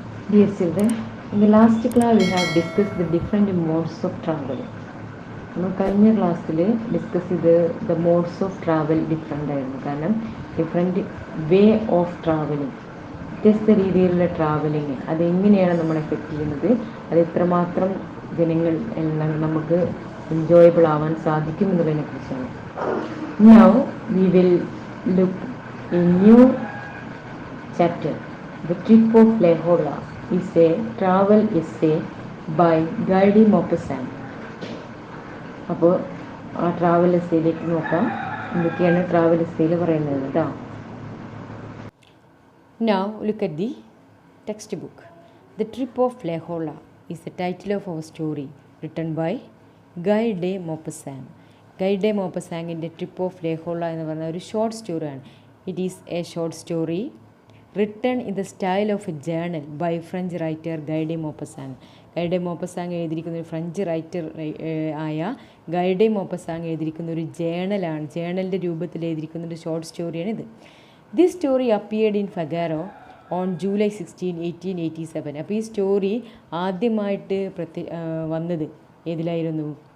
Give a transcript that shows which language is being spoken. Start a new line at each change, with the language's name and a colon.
English: Dear children, in the last class we have discussed the different modes of travel.
Malayalam: നമ്മൾ കഴിഞ്ഞ ക്ലാസ്സിൽ discuss ചെയ്ത്
English: the modes of travel different
Malayalam: ആയിരുന്നു. കാരണം
English: different way of travelling,
Malayalam: വ്യത്യസ്ത രീതിയിലുള്ള ട്രാവലിങ് അതെങ്ങനെയാണ് നമ്മൾ എഫക്റ്റ് ചെയ്യുന്നത്, അത് എത്രമാത്രം ജനങ്ങൾ നമുക്ക് എൻജോയബിൾ ആവാൻ സാധിക്കും എന്നുള്ളതിനെ കുറിച്ചാണ്.
English: Now we will look a new chapter. The Trip of Lehola is a travel essay by Guy de Maupassant.
Malayalam: അപ്പോൾ ആ ട്രാവൽ എസ്സേയിലേക്ക് നോക്കാം, എന്തൊക്കെയാണ് ട്രാവൽ എസ്സേയിൽ പറയുന്നത് കേട്ടോ.
English: Now look at the textbook. The Trip of Lehola is the title of our story written by Guy de Maupassant.
Malayalam: Guy de Maupassantൻ്റെ trip of ലെഹോള എന്ന് പറഞ്ഞ ഒരു short സ്റ്റോറിയാണ്.
English: It is a short story written in the style of a journal by French writer Guy de Maupassant.
Malayalam: Guy de Maupassant എഴുതിയിരിക്കുന്ന ഒരു French writer ആയ Guy de Maupassant എഴുതിയിരിക്കുന്ന ഒരു ജേണലാണ്. ജേണലിൻ്റെ രൂപത്തിൽ എഴുതിയിരിക്കുന്ന ഒരു ഷോർട്ട് സ്റ്റോറിയാണ് ഇത്.
English: This story appeared in Figaro on July 16, 1887.
Malayalam: അപ്പോൾ ഈ സ്റ്റോറി ആദ്യമായിട്ട് വന്നത് ഏതിലായിരുന്നു?